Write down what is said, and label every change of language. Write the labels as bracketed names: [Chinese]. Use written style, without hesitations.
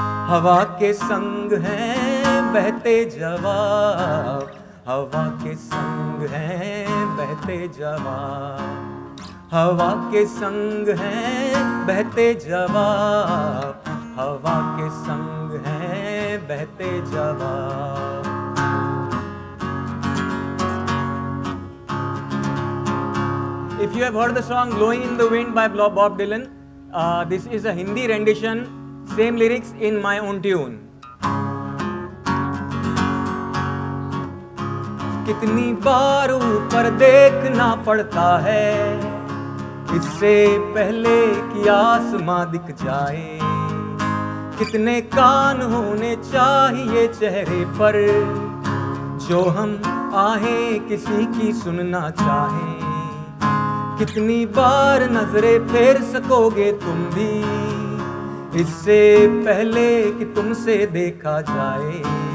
[Hindi] हवा के संग हैं बहते जवाब, हवा के संग हैं बहते जवाब, हवा के संग हैं बहते जवाब, हवा के संग हैं बहते जवाब। [English] If you have heard the song Blowing in the Wind by Bob Dylan, this is a Hindi rendition, same lyrics in my own tune. [Hindi] कितनी बार ऊपर देखना पड़ता है इससे पहले कि आसमां दिख जाए, कितने कान होने चाहिए चेहरे पर जो हम आहें किसी की सुनना चाहें, कितनी बार नजरें फेर सकोगे तुम भी इससे पहले कि तुमसे देखा जाए।